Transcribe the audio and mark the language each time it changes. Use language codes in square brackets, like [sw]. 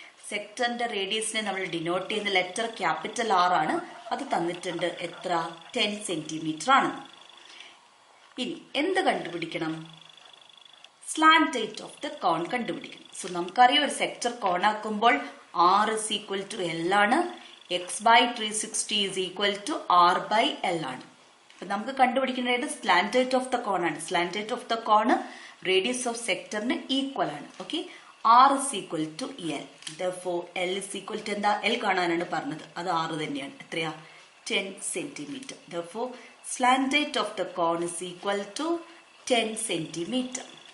[ml] സെക്ടറിന്റെ റേഡിയസിനെ നമ്മൾ ഡിനോട്ട് ചെയ്യുന്ന letter capital R ആണ്. അത് തന്നിട്ടുണ്ട്. എത്ര? 10 സെന്റിമീറ്റർ ആണ്. ഇനി എന്ത് കണ്ടുപിടിക്കണം? സ്ലാന്റ് ഹൈറ്റ് ഓഫ് ദ കോൺ കണ്ടുപിടിക്കണം. സോ നമുക്കറിയാം ഒരു സെക്ടർ കോൺ ആക്കുമ്പോൾ R is equal to L ആണ്. X by 360 is equal to R by L ആണ്. അപ്പൊ നമുക്ക് കണ്ടുപിടിക്കേണ്ടത് സ്ലാന്റ് ഹൈറ്റ് ഓഫ് ദ കോൺ ആണ്. Slant height of the cone radius of സെക്ടറിന് equal ആണ്. [en] Okay, R is equal to L. Therefore, L is equal to എന്താ? [ml] L കാണാനാണ് പറഞ്ഞത്. അത് R തന്നെയാണ്. എത്രയാ? 10 centimetre. [en] Therefore, slant height of the cone is equal to 10 centimetre.